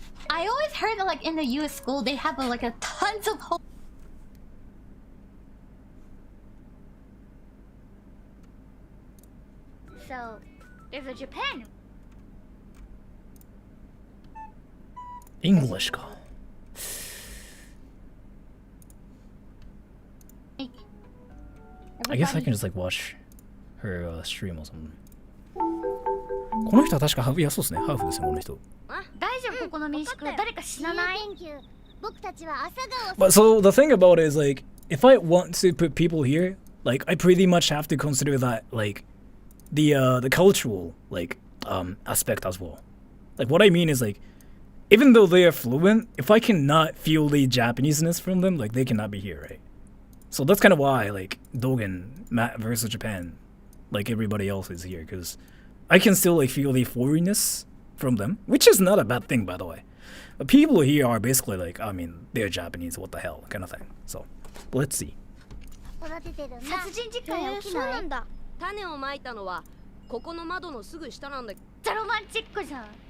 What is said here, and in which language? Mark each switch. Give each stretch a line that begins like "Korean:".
English: I always heard that like in the US school they have like a tons of So, there's a Japan. English ka. I guess I can just like watch her stream or something.
Japanese: この人は確かハーフ、いやそうですね、ハーフですね、この人。大丈夫ここの民宿誰か死なない？
English: But so the thing about it is like, if I want to put people here, like I pretty much have to consider that like the cultural like aspect as well. Like what I mean is like, even though they are fluent, if I cannot feel the Japaneseness from them, like they cannot be here, right? So that's kind of why like Dogen Matt versus Japan, like everybody else is here, because I can still like feel the foreignness from them, which is not a bad thing by the way. But people here are basically like, I mean, they're Japanese, what the hell kind of thing. So let's see.
Japanese: 殺人事件起きない？そうなんだ。種をまいたのはここの窓のすぐ下なんだ。ザロマンチックじゃん。